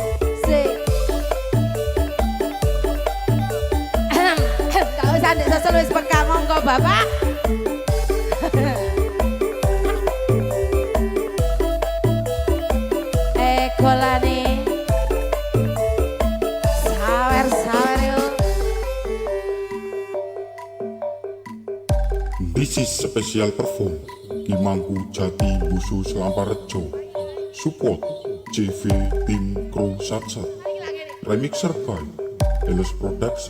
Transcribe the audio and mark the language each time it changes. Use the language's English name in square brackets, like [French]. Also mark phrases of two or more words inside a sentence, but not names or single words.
[Javanese] Gak usah ndek sosol wis peka monggo Bapak. Ekolane sawer yuk. [English] This is special perform di Mangku Jati Busu Selamparrejo. Support CV Tim Kru Satsat. Remixer by Elos Production.